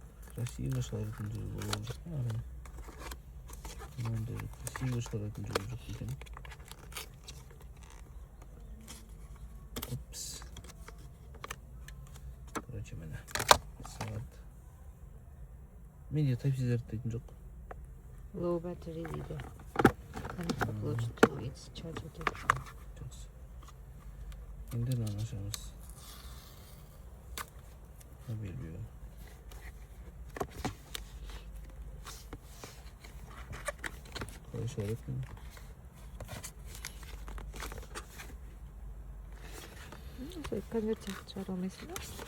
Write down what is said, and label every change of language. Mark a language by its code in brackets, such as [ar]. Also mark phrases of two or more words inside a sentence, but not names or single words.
[kk] Красиво шығаратын жолы болу керек. Мынандай красиво шығаратын жолы жоқ екен. Опс. Короче, міне сағат. Менде Type-C зарядтайтын жоқ. [en] Low battery дейді. Upload to its charger дейді. [kk] Жақсы. Енді мынаны ашамыз. Белбеу. Қалай шығарады? Конвертер шығара алмайсың ба?